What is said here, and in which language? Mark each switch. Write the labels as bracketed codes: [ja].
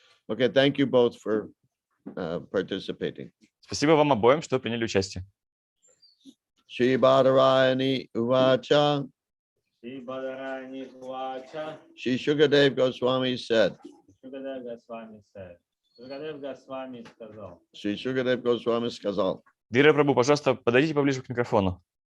[en] Okay, thank you both for participating. [ru] Спасибо вам обоим, что приняли участие. [sa] Shri Badarayani Uvacha. Shri Badarani Vacha. [en] Shri Shukadev Goswami said. Shukadev Goswami said. [ru] Shukadev Goswami сказал. Shri Shukadev Goswami сказал. Дира Прабhu, пожалуйста, подойдите поближе к микрофону.